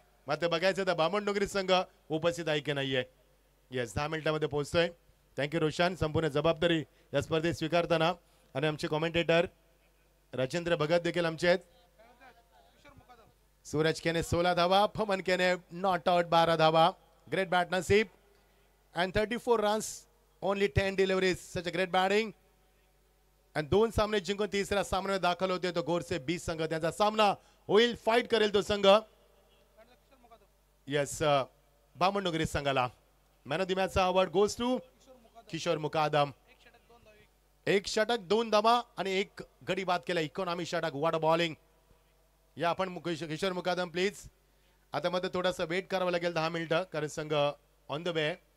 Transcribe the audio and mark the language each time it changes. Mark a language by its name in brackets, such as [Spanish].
[Marathi] मात्र बघायचं तर बामणडोंगरी संघ उपस्थित आहे की नाहीये. येस, 10 मिनिटांमध्ये पोहोचतोय. थँक्यू रोशन. संपूर्ण जबाबदारी या स्पर्धेत स्वीकारताना. आणि आमचे कॉमेंटेटर राजेंद्र भगत देखील आमचे आहेत. सूरज केने 16 धावा, पवन केने नॉट आउट 12 धावा. [English] Great batmanship and 34 runs, only 10 deliveries. Such a great batting. [Marathi] आणि 2 सामने जिंकून तिसऱ्या सामन्यात दाखल होते तो गोरसे 20 संघ त्यांचा सामना होईल फाईट करेल तो संघ येस बामणनगरी संघाला man of the मॅचचा award [English] goes to [Marathi] Kishore मुकादम 1 षटक 2 धावा आणि 1 गडी बाद केला इकॉनॉमी षटक वॉट बॉलिंग या आपण किशोर मुकादम प्लीज आता मध्ये थोडासा वेट करावं लागेल 10 मिनिटं कारण संघ [English] on the way